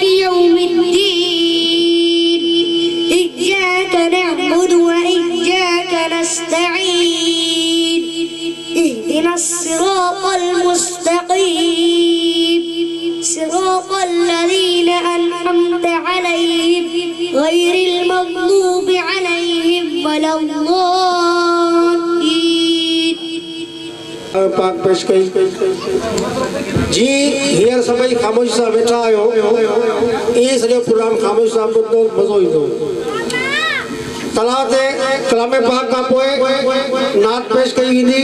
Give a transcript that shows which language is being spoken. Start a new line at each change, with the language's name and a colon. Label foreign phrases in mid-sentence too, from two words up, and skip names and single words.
Arabic: يوم الدين إياك نعبد وإياك نستعين اهدنا الصراط المستقيم صراط الذين أنعمت عليهم غير المغضوب عليهم ولا الضالين.
Sindhi: पाक पेश कई जी। हींअर सभई ख़ामोशी सां वेठा आहियो, इहे सॼो प्रोग्राम ख़ामोशी सां ॿुधो, मज़ो ईंदो। तलावत कलाम पाक खां पोइ नात पेश कई वेंदी।